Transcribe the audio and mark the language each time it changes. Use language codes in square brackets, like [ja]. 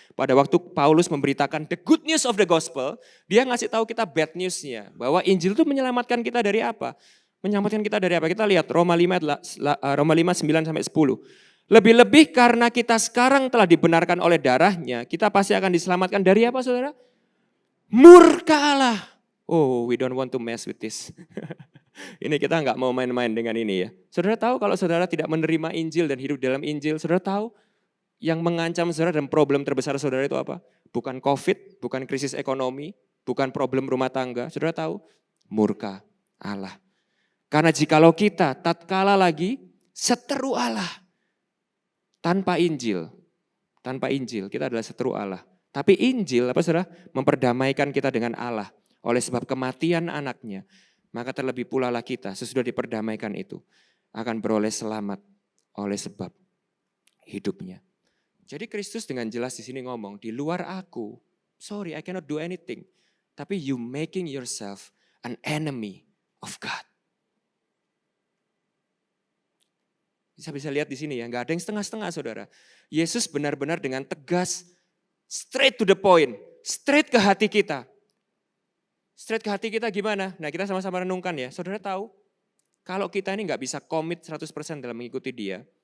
[id] Pada waktu Paulus memberitakan [en] the good news of the gospel, [id] dia ngasih tahu kita bad newsnya. Bahwa Injil itu menyelamatkan kita dari apa? Menyelamatkan kita dari apa? Kita lihat Roma 5, Roma 5, 9 sampai 10. Lebih-lebih karena kita sekarang telah dibenarkan oleh darahnya, kita pasti akan diselamatkan dari apa saudara? Murka Allah. [en] Oh, we don't want to mess with this. [id] Ini kita nggak mau main-main dengan ini ya. Saudara tahu kalau saudara tidak menerima Injil dan hidup dalam Injil, saudara tahu yang mengancam saudara dan problem terbesar saudara itu apa? Bukan COVID, bukan krisis ekonomi, bukan problem rumah tangga. Saudara tahu? Murka Allah. Karena jikalau kita tatkala lagi seteru Allah, tanpa Injil kita adalah seteru Allah. Tapi Injil apa saudara? Memperdamaikan kita dengan Allah oleh sebab kematian anaknya. Maka terlebih pula lah kita sesudah diperdamaikan itu akan beroleh selamat oleh sebab hidupnya. Jadi Kristus dengan jelas di sini ngomong, di luar aku, [en] sorry I cannot do anything. [id] Tapi [en] you making yourself an enemy of God. [id] Bisa lihat di sini ya, nggak ada yang setengah-setengah saudara. Yesus benar-benar dengan tegas, [en] straight to the point, [id] straight ke hati kita. Straight ke hati kita gimana? Nah kita sama-sama renungkan ya. Saudara tahu, kalau kita ini nggak bisa komit 100% dalam mengikuti dia.